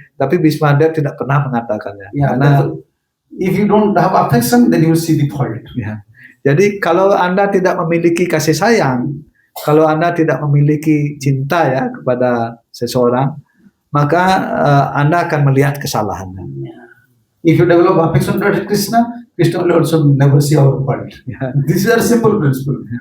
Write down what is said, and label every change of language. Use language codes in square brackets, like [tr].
[id] Tapi Bhismadev tidak pernah mengatakannya. [en] Yeah, [id] karena [en] if you don't have affection, then you will see the fault. [id] Ya. Jadi kalau Anda tidak memiliki kasih sayang, kalau Anda tidak memiliki cinta ya kepada seseorang, maka Anda akan melihat kesalahannya. [en] If you develop affection towards Krishna, Krishna will also never see our fault. These are simple principle.